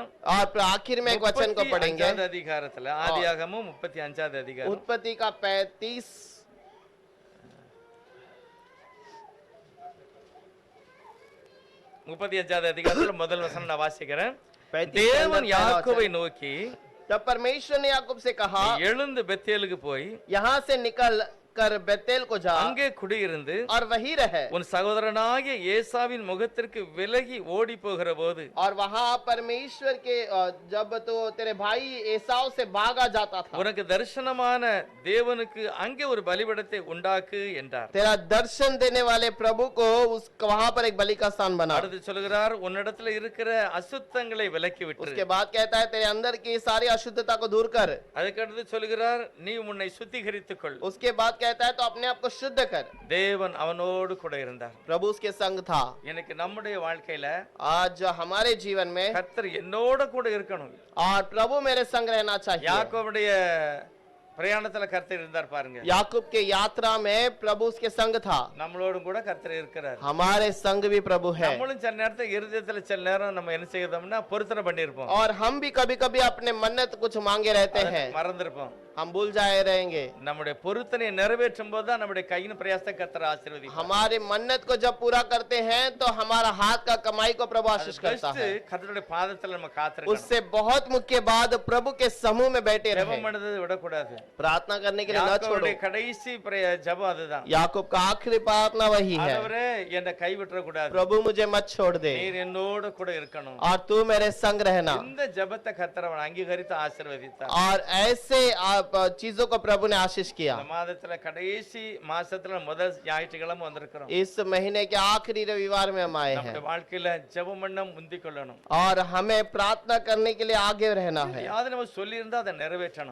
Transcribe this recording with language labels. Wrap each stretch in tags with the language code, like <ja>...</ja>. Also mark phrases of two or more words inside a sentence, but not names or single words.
<hi>और आखिर में एक वचन को पढ़ेंगे,</hi> <ta>35வது அதிகாரத்துல ஆதியாகமம் 35வது அதிகாரம்</ta> <hi>उत्पत्ति का 35</hi> <ta>35வது அதிகாரத்துல முதல் வசனம் நான் வாசிக்கிறேன்.</ta> <hi>35 के</hi> <ta>தேவன்</ta> <hi>अंदर पहला</hi> <ta>யாக்கோபை</ta> <hi>वचन।</hi> <ta>நோக்கி</ta> <hi>तब परमेश्वर ने याकूब से कहा,</hi> <ta>நீ எழுந்து பெத்தேலுக்கு போய்</ta> <hi>यहाँ से निकल कर बेतेल को जा</hi> <ta>அங்கே குடியிருந்து</ta> <hi>और वही रहे।</hi> <ta>உன் சகோதரனாகிய ஏசாவின் முகத்திற்கு விலகி ஓடி போகிற போது</ta> <hi>और वहाँ परमेश्वर के जब तो तेरे भाई एसाव से भागा जाता था,</hi> <ta>உனக்கு தரிசனமான தேவனுக்கு அங்கே ஒரு பலிபீடத்தை உண்டாக்கு என்றார்.</ta> <hi>तेरा दर्शन देने वाले प्रभु को उस वहाँ पर एक बलि का स्थान बना।</hi> <ta>அடுத்து சொல்கிறார் உன்னிடத்துல இருக்கிற அசுத்தங்களை விலக்கி விட்டு.</ta> <hi>उसके बाद कहता है तेरे अंदर की सारी अशुद्धता को दूर कर।</hi> <ta>அதுக்கடுத்து சொல்கிறார் நீ உன்னை சுத்திகரித்துக் கொள்.</ta> <hi>उसके बाद कहता है तो अपने आप को शुद्ध कर।</hi> <ta>தேவன் அவனோடு கூட இருந்தார்.</ta> <hi>प्रभु उसके संग था।</hi> <ta>எனக்கு நம்முடைய வாழ்க்கையில</ta> <hi>आज हमारे जीवन में</hi> <ta>கர்த்தர் என்னோட கூட இருக்கணும்.</ta> <hi>और प्रभु मेरे संग रहना चाहिए।</hi> <ta>யாக்கோபுடைய பிரயாணத்துல கர்த்தர் இருந்தார் பாருங்க.</ta> <hi>याकूब के यात्रा में प्रभु उसके संग था।</hi> <ta>நம்மளோடும் கூட கர்த்தர் இருக்கிறார்.</ta> <hi>हमारे संग भी प्रभु है।</hi> <ta>நம்மளும் சில நேரத்துல இருதயத்துல சில நேரம் நம்ம என்ன செய்தோம்னா பொருத்தனை பண்ணிருப்போம்.</ta> <hi>और हम भी कभी कभी अपने मन्नत कुछ मांगे रहते हैं,</hi> <ta>மறந்திருப்போம்.</ta> <hi>हम भूल जाए रहेंगे।</hi> <ta>நம்முடைய பொருத்தனை நிறைவேற்றும் போது தான் நம்முடைய கையின் பிரயாசத்தை கர்த்தர் ஆசீர்வதிப்பார்.</ta> <hi>हमारे मन्नत को जब पूरा करते हैं तो हमारा हाथ का कमाई को प्रभु आशीष करता है।</hi> <ta>கர்த்தருடைய பாதத்துல நம்ம காத்திருக்கணும்.</ta> <hi>उससे बहुत मुख्य बात प्रभु के समूह में बैठे रहे।</hi> <ta>ஜெபம் பண்ணதை விடக்கூடாது.</ta> <hi>प्रार्थना करने के लिए न छोड़ो।</hi> <ta>யாக்கோபுடைய கடைசி ஜெபம் அதுதான்.</ta> <hi>याकूब का आखिरी प्रार्थना वही है,</hi> <ta>ஆண்டவரே என்னை கைவிட்டுற கூடாது.</ta> <hi>प्रभु मुझे मत छोड़ दे</hi> <ta>நீர் என்னோட கூட இருக்கணும்.</ta> <hi>और तू मेरे संग रहना।</hi> <ta>இந்த ஜெபத்தை கர்த்தர் அவன் அங்கீகரித்து ஆசீர்வதித்தார்.</ta> <hi>और ऐसे चीजों को प्रभु ने आशीष किया।</hi> <ta>இந்த மாதத்துல கடைசி மாசத்துல முதல் ஞாயிற்றுக்கிழமை வந்திருக்கிறோம்.</ta> <hi>इस महीने के आखिरी रविवार में हम आए हैं</hi> <ta>நம்முடைய வாழ்க்கையில ஜெபம் பண்ண முந்திக் கொள்ளணும்.</ta> <hi>और हमें प्रार्थना करने के लिए आगे रहना है।</hi> <ta>யாவது நம்ம சொல்லி இருந்தா அதை நிறைவேற்றணும்.</ta>